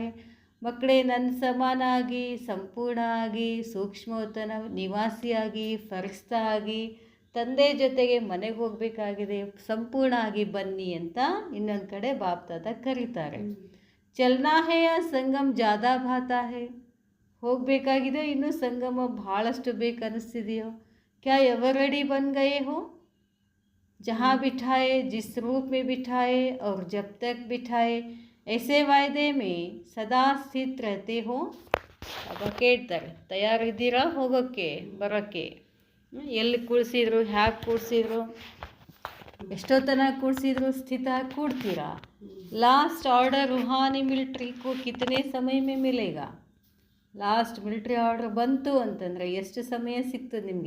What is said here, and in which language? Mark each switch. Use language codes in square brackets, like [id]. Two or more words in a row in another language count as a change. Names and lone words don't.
[kn] ಮಕ್ಕಳೇ, ನನ್ನ ಸಮಾನ ಆಗಿ, ಸಂಪೂರ್ಣ ಆಗಿ, ಸೂಕ್ಷ್ಮವತನ ನಿವಾಸಿಯಾಗಿ, ಫರಿಸ್ತಾ ಆಗಿ, ತಂದೆ ಜೊತೆಗೆ ಮನೆಗೆ ಹೋಗಬೇಕಾಗಿದೆ, ಸಂಪೂರ್ಣ ಆಗಿ ಬನ್ನಿ ಅಂತ ಇನ್ನೊಂದು ಕಡೆ ಬಾಪ್ ದಾದಾ ಕರೀತಾರೆ. [hi] चलना है या संगम ज़्यादा भाता है. [kn] ಹೋಗಬೇಕಾಗಿದೆ, ಇನ್ನೂ ಸಂಗಮ ಭಾಳಷ್ಟು ಬೇಕನ್ನಿಸ್ತಿದೆಯೋ. [hi] क्या एवररेडी बन गए हो. जहाँ बिठाए, जिस रूप में बिठाए और जब तक बिठाए, ऐसे वायदे में सदा स्थित रहते हो. [kn] अब ಕೇಳ್ತಾರೆ, ತಯಾರಿದ್ದೀರಾ ಹೋಗೋಕ್ಕೆ ಬರೋಕ್ಕೆ? ಎಲ್ಲಿ ಕೂಡಿಸಿದ್ರು, ಹ್ಯಾಗೆ ಕೂಡಿಸಿದ್ರು, ಎಷ್ಟೊತ್ತನ ಕೂಡಿಸಿದ್ರು, ಸ್ಥಿತ ಕೂಡ್ತೀರಾ. [en] last order [hi] रूहानी मिलिट्री को कितने समय में मिलेगा. [en] last military order [kn] ಬಂತು ಅಂತಂದರೆ ಎಷ್ಟು ಸಮಯ ಸಿಗ್ತದೆ ನಿಮಗೆ?